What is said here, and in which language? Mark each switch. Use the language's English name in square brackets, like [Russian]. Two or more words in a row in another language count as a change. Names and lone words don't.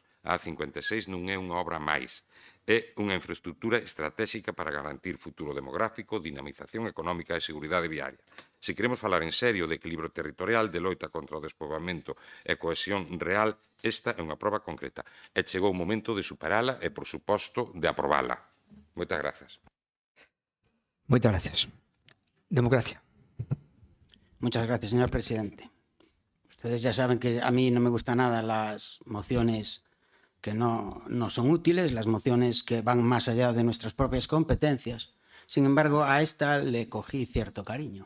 [Galician] A A56 non é unha obra máis, é unha infraestructura estratégica para garantir futuro demográfico, dinamización económica e seguridade viaria. Se queremos falar en serio de equilibrio territorial, de loita contra o despoboamento e cohesión real, esta é unha proba concreta. E chegou o momento de superala e, por suposto, de aprobala. Moitas grazas. Moitas gracias. Democracia. [Spanish] Muchas gracias, señor presidente. Ustedes ya saben que a mí no me gustan nada las mociones que no son útiles, las mociones que van más allá de nuestras propias competencias. Sin embargo, a esta le cogí cierto cariño.